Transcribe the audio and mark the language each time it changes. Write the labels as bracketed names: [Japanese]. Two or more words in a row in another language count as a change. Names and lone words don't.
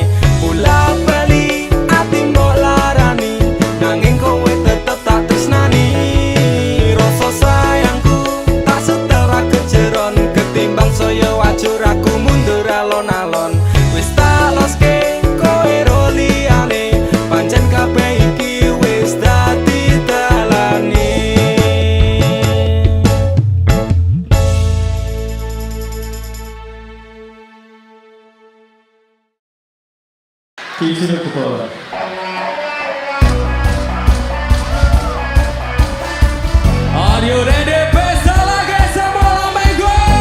[Javanese] bola bali ati mbok larani nanging kowe tetep tak tresnani rasa sayangku tak setera kejeron ketimbang saya wajur aku mundur alon-alon wis tak loske kowe ro liyane pancen kabeh iki wis dadi dalane [English] Teacher Kupala. Are you ready? [Indonesian] Pesta lagi semua minggu.